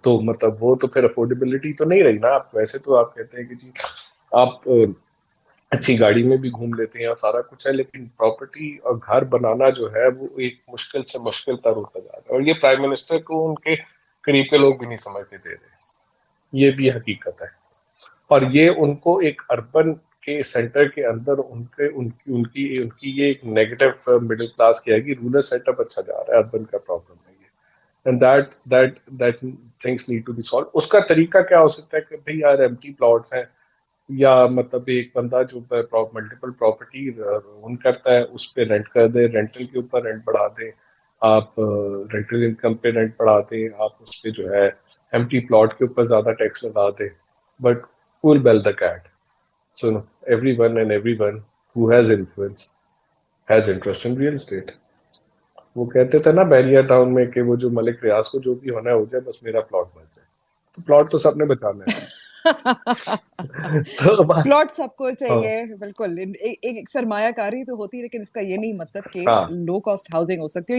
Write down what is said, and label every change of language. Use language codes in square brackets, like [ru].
[ur] تو مطلب وہ تو پھر افورڈیبلٹی تو نہیں رہی نا. آپ ویسے تو آپ کہتے ہیں کہ جی آپ اچھی گاڑی میں بھی گھوم لیتے ہیں اور سارا کچھ ہے, لیکن پراپرٹی اور گھر بنانا جو ہے وہ ایک مشکل سے مشکل تر ہوتا جا رہا ہے. اور یہ پرائم منسٹر کو ان کے قریب کے لوگ بھی نہیں سمجھتے دے رہے, یہ بھی حقیقت ہے. اور یہ ان کو ایک اربن کے سینٹر کے اندر ان کی یہ ایک نیگیٹو مڈل کلاس کیا ہے کہ رورل سیٹ اپ اچھا جا رہا ہے, اربن کا پرابلم ہے یہ. [en] And that things need to be solved. [ur] اس کا طریقہ کیا ہو سکتا ہے کہ بھئی یار ایمٹی پلاٹس ہیں, یا مطلب ایک بندہ جو ملٹیپل پراپرٹی اون کرتا ہے اس پہ رینٹ کر دے, رینٹل کے اوپر رینٹ بڑھا دیں, آپ رینٹل انکم پہ رینٹ بڑھا دیں, آپ اس پہ جو ہے ایمٹی پلاٹ کے اوپر زیادہ ٹیکس لگا دیں. [en] But who will bell the cat? So everyone and everyone who has influence has interest in real estate. [ur] وہ کہتے تھے نا بیریا ٹاؤن میں کہ وہ جو ملک ریاض کو جو بھی ہونا ہے ہو جائے, بس میرا پلاٹ بچ جائے. تو پلاٹ تو سب نے بچانا ہے. تو پلاٹ سب کو چاہیے بالکل. ایک سرمایہ کاری تو ہوتی ہے لیکن اس کا یہ نہیں مطلب کہ لو کاسٹ ہاؤسنگ ہو سکتی ہے.